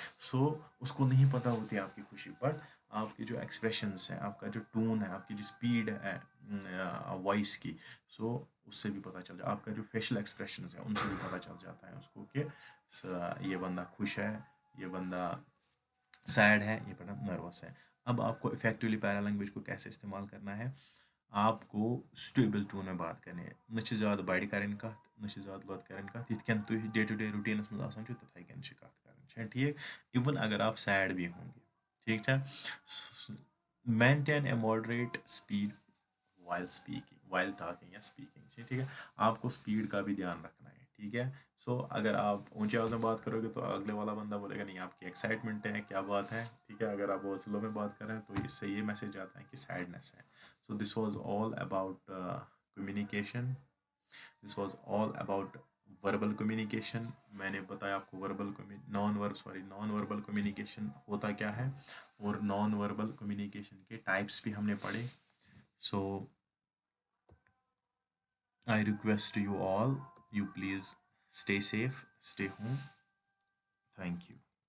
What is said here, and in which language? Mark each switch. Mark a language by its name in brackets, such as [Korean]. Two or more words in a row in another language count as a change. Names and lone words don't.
[Hindi] सो उसको नहीं पता होती है आपकी खुशी, बट आपके जो एक्सप्रेशंस हैं, आपका जो टोन है, आपकी जो स्पीड है वॉइस की, सो उससे भी पता चल जाए, आपका जो [English] facial expressions [Hindi] है उनसे भी पता चल जाता है उसको कि ये बंदा खुश है, ये बंदा सैड है, ये बंदा नर्वस है। अब आपको इफेक्टिवली [English] para language [Hindi] को कैसे इस्तेमाल करना है? आपको [English] stable tone [Hindi] में बात करनी है, न ज़्यादा बड़ी करें कत, न ज़्यादा लद करें कत, [Kashmiri] यित कन तुम [English] day to day [Kashmiri] रूटीनस में आसान तथे कन कत कर। [Hindi] ठीक। इवन अगर आप सैड भी होंगे। ठीक है। [English] maintain a moderate speed while speaking, while talking या speaking। [Hindi] ठीक है। आपको स्पीड का भी ध्यान रखना है। ठीक है। सो अगर आप ऊंचे आवाज़ में बात करोगे तो अगले वाला बंदा बोलेगा नहीं आपकी एक्साइटमेंट है, क्या बात है, ठीक है। अगर आप वो स्लो में बात कर रहे हैं तो इससे ये मैसेज आता है कि सैडनेस है। [English] so this was all about communication, this was all about verbal communication. [Hindi] मैंने बताया आपको [English] non verbal communication [Hindi] होता क्या है, और [English] non verbal communication [Hindi] के टाइप्स भी हमने पढ़े। [English] सो I request you all, you please stay safe, stay home. Thank you.